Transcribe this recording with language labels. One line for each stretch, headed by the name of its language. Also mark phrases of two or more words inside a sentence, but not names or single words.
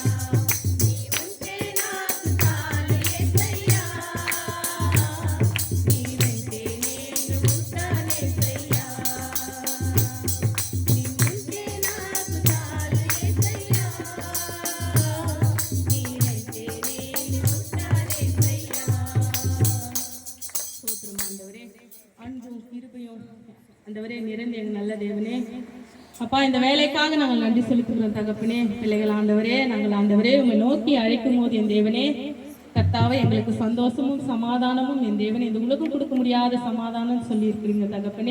Telugu: నీవుంటే నాకు చాలు యేసయ్యా, నీ వెంటే నేను ఉంటానేసయ్యా. నీవుంటే నాకు చాలు యేసయ్యా, నీ వెంటే నేను ఉంటానేసయ్యా.
Tamil: ஸ்தோத்திரம் ஆண்டவரே, அன்பும் கிருபையும் ஆண்டவரே நிறைந்த எங்கள் நல்ல தேவனே. அப்பா, இந்த வேலைக்காக நாங்கள் நன்றி செலுத்துகிறோம் தகப்பனே. பிள்ளைகள் ஆண்டவரே, நாங்கள் ஆண்டவரே உம்மை நோக்கி அழைக்கும் போது என் தேவனே கர்த்தாவே எங்களுக்கு சந்தோஷமும் சமாதானமும் என் தேவனே இந்த உலகம் கொடுக்க முடியாத சமாதானம் சொல்லி இருக்கிறீங்க தகப்பனே.